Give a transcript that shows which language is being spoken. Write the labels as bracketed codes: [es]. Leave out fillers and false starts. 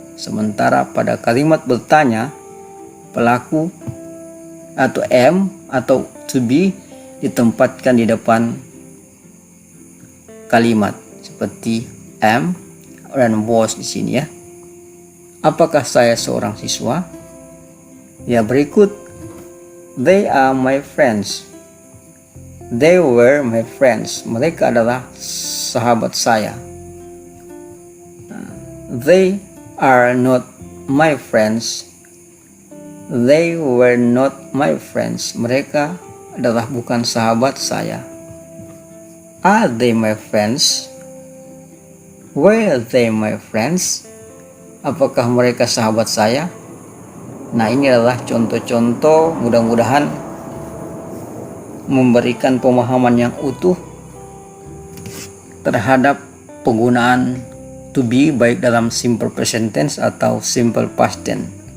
[id] Sementara pada kalimat bertanya, pelaku atau am atau to be ditempatkan di depan kalimat seperti am dan was di sini ya. Apakah saya seorang siswa? Ya, berikut, [en] they are my friends. They were my friends. [id] Mereka adalah sahabat saya. [en] They are not my friends. They were not my friends. [id] Mereka adalah bukan sahabat saya. [en] Are they my friends? Were they my friends? [id] Apakah mereka sahabat saya? Nah, ini adalah contoh-contoh, mudah-mudahan memberikan pemahaman yang utuh terhadap penggunaan to be baik dalam simple present tense atau simple past tense.